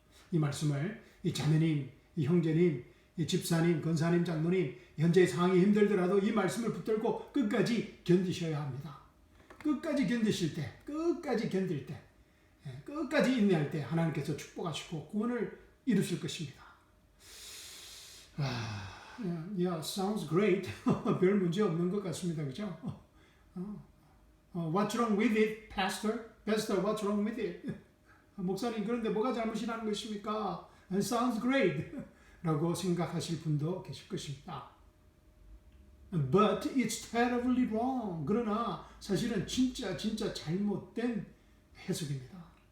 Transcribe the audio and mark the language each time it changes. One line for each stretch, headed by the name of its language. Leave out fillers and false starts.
Korean: 이 말씀을 이 자매님, 이 형제님, 이 집사님, 권사님, 장로님, 현재의 상황이 힘들더라도 이 말씀을 붙들고 끝까지 견디셔야 합니다. 끝까지 견디실 때, 끝까지 견딜 때, 끝까지 인내할 때 하나님께서 축복하시고 구원을 이루실 것입니다.
English: Yeah, sounds great.
Korean: 별 문제 없는 것 같습니다. 그죠?
English: What's wrong with it, Pastor? Pastor, what's wrong with it?
Korean: 목사님, 그런데 뭐가 잘못이라는 것입니까?
English: Sounds great.
Korean: 라고 생각하실 분도 계실 것입니다.
English: But it's terribly wrong.
Korean: 그러나 사실은 진짜 잘못된 해석입니다.